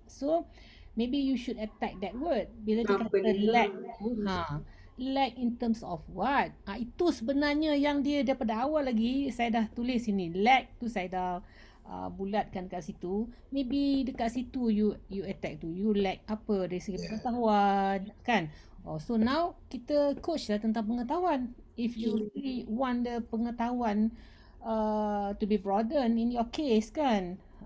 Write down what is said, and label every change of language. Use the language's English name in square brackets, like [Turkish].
[English] So maybe you should attack that word. [Malay] Bila dia kata [English] lag, lag in terms of what? [Malay] Itu sebenarnya yang dia daripada awal lagi saya dah tulis sini. Lag tu saya dah bulatkan kat situ. Maybe dekat situ [English] you attack [Malay] tu. You lag apa dari segi pengetahuan kan. [English] So now [Malay] kita coach lah tentang pengetahuan. [English] If you really want the pengetahuan to be broadened in your case kan.